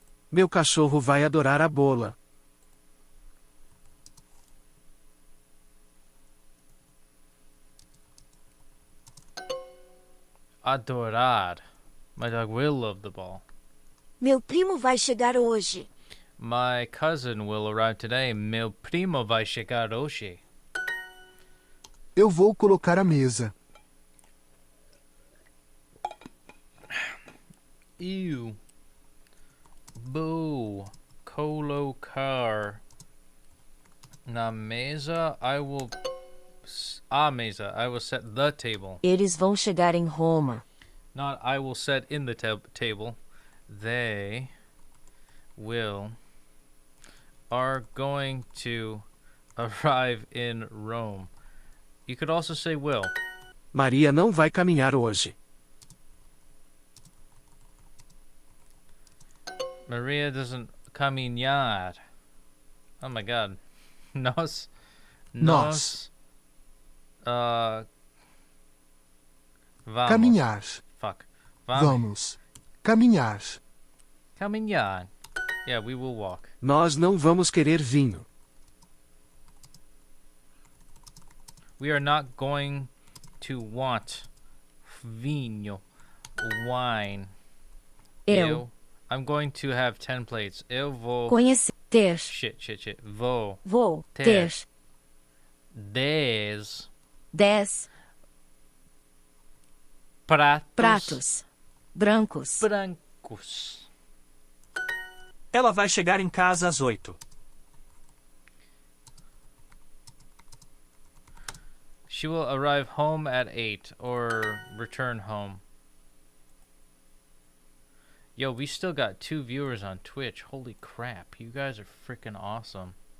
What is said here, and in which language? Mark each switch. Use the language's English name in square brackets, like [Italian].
[Portuguese] Meu cachorro vai adorar a bola. [English] Adorar. My dog will love the ball. [Portuguese] Meu primo vai chegar hoje. [English] My cousin will arrive today. [Portuguese] Meu primo vai chegar hoje. Eu vou colocar a mesa. [English] Ew. Boo. Colocar. [Portuguese] Na mesa, [English] I will... [Portuguese] A mesa, [English] I will set the table. [Portuguese] Eles vão chegar em Roma. [English] Not I will set in the table. They are going to arrive in Rome. You could also say will. [Portuguese] Maria não vai caminhar hoje. [English] Maria doesn't caminhar. Oh my god. Nós. [Portuguese] Nós. Vamos. Caminhar. [English] Fuck. [Portuguese] Vamos. Caminhar. [English] Caminhar. Yeah, we will walk. [Portuguese] Nós não vamos querer vinho. [English] We are not going to want vinho, wine. I'm going to have 10 plates. [Portuguese] Eu vou... Conhecer. Ter. Shit. Vou Ter. 10 pratos. Brancos. brancos. Ela vai chegar em casa às 8. [English] She will arrive home at 8 or return home. Yo, we still got 2 viewers on Twitch. Holy crap. You guys are freaking awesome.